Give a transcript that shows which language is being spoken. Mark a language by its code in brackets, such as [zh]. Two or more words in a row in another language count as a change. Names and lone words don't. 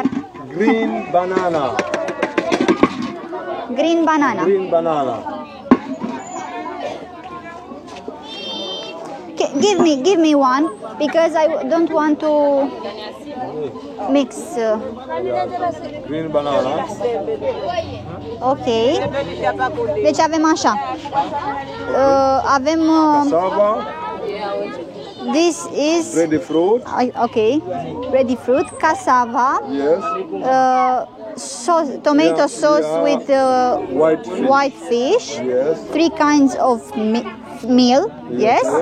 [en] Green banana. Green banana. Green banana. Give me one because I don't want to mix. Green banana. [ro] Ok. Deci avem așa. Avem [en] Cassava. this is Breadfruit. okay. Ready fruit, cassava, Yes. tomato Yeah, sauce yeah. with White fish. white fish. Yes. 3 kinds of meal. Yes.